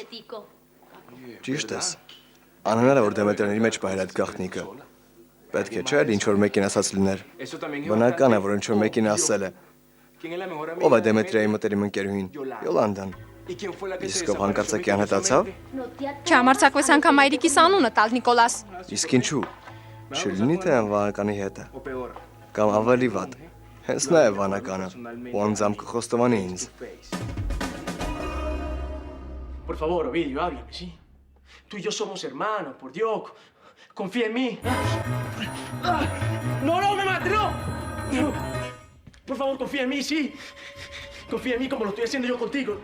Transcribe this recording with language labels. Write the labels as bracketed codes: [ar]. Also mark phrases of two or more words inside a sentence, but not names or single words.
[hy] Ճիշտ ես։ Անհնար է, որ Դեմետրան իր մեջ պահել այդ գաղտնիքը։ Պետք է չէ, ինչ որ մեկին ասած լիներ։ Բնական է, որ ինչ որ մեկին ասել է։ Ով է Դեմետրիայի մտերիմ ընկերուհին։ Յոլանդան։ Իսկ ով հանկարծակի անհետացավ։ Չհամարձակվես անգամ այրիկիս անունը տալ Նիկոլաս։ Իսկ ինչու։ Չլինի թե այն վանականի հետ է։ Կամ ավելի վատ։ Հենց նա է վանականը։ Ու անձամբ կխոստովանի ինձ։ [es] Por favor, Ovidio, háblame, ¿sí? Tú y yo somos hermanos, por Dios. Confía en mí. No, no me mates, no. Por favor, confía en mí, sí. Confía en mí como lo estoy haciendo yo contigo.